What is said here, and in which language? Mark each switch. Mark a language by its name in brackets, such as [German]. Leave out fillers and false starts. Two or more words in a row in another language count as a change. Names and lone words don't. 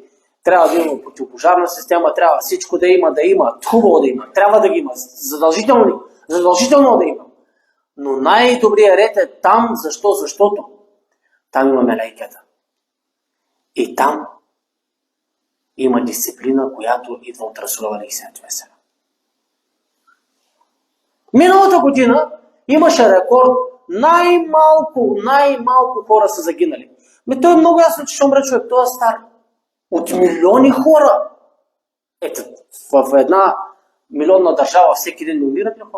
[Bulgarian] Трябва да има противопожарна система, трябва всичко да има, хубаво да има, трябва да ги има, задължително да има. Но най-добрият ред е там, защо? Защото там има мелейкета. И там има дисциплина, която идва от Расулова [Arabic] عليه الصلاة والسلام. [Bulgarian] Миналата година имаше рекорд, най-малко хора са загинали. Той е много ясно, че ще умре човек, той е стар. От милиони хора. Ето, в една милионна държава всеки ден не умират ли хора?